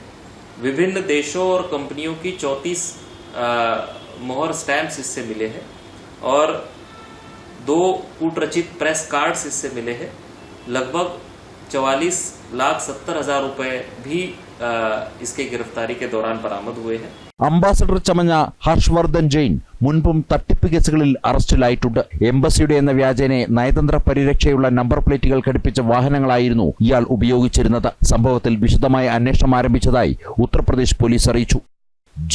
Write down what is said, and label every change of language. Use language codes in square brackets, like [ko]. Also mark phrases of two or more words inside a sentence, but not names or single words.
[hi] विभिन्न देशों और कंपनियों की 34 मोहर स्टैम्प्स इससे मिले हैं, और 2 कूटरचित प्रेस कार्ड्स इससे मिले हैं. लगभग 44,70,000 रुपए भी इसके गिरफ्तारी के दौरान बरामद हुए हैं. [ml] അംബാസഡർ ചമഞ്ഞ ഹർഷവർദ്ധൻ ജെയിൻ മുൻപും തട്ടിപ്പ് കേസുകളിൽ അറസ്റ്റിലായിട്ടുണ്ട്. എംബസിയുടെ എന്ന വ്യാജേനെ നയതന്ത്ര പരിരക്ഷയുള്ള നമ്പർ പ്ലേറ്റുകൾ ഘടിപ്പിച്ച വാഹനങ്ങളായിരുന്നു ഇയാൾ ഉപയോഗിച്ചിരുന്നത്. സംഭവത്തിൽ വിശദമായ അന്വേഷണം ആരംഭിച്ചതായി ഉത്തർപ്രദേശ് പോലീസ് അറിയിച്ചു.